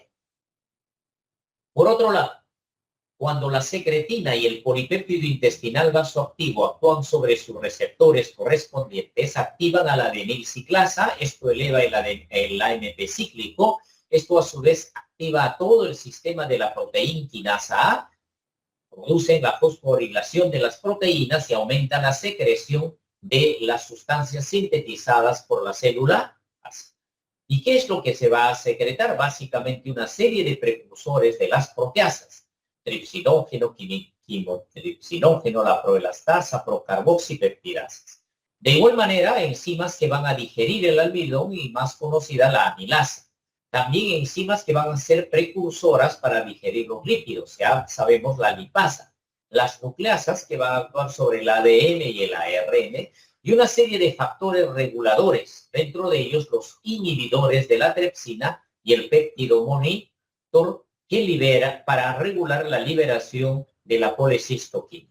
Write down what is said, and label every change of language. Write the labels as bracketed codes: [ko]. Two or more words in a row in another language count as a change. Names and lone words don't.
[es] Por otro lado, cuando la secretina y el polipéptido intestinal vasoactivo actúan sobre sus receptores correspondientes, activan a la adenilciclasa, esto eleva el AMP cíclico, esto a su vez activa a todo el sistema de la proteína quinasa A, producen la fosforilación de las proteínas y aumentan la secreción de las sustancias sintetizadas por la célula ácida. ¿Y qué es lo que se va a secretar? Básicamente una serie de precursores de las proteasas. tripsinógeno, quimotripsinógeno, la proelastasa, procarboxipeptirasas. De igual manera, enzimas que van a digerir el almidón y más conocida la amilasa. También enzimas que van a ser precursoras para digerir los lípidos, ya sabemos la lipasa. Las nucleasas que van a actuar sobre el ADN y el ARN, y una serie de factores reguladores, dentro de ellos los inhibidores de la tripsina y el péptido monitor que libera para regular la liberación de la colecistoquina.